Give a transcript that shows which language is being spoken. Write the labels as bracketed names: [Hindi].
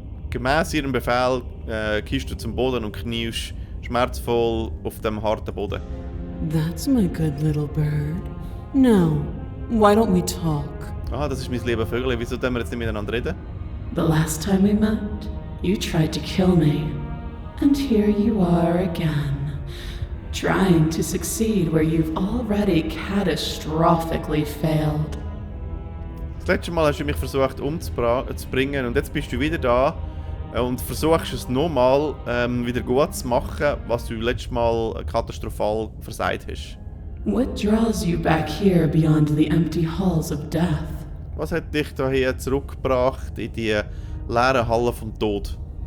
[German] Gemäss ihrem Befehl kiehst du zum Boden und kniest schmerzvoll auf dem harten Boden. [English] That's my good little bird. Now, why don't we talk? [German] Ah, das ist mein lieber Vögel. Wieso können wir jetzt nicht miteinander reden? [English] The last time we met, you tried to kill me. And here you are again, trying to succeed where you've already catastrophically failed. [German] Das letzte Mal hast du mich versucht umzubringen und jetzt bist du wieder da und versuchst es nochmal wieder gut zu machen, was du letztes Mal katastrophal versagt hast. [English] What draws you back here beyond the empty halls of death? [German] Was hat dich hierher zurückgebracht in die leeren Halle vom Tod?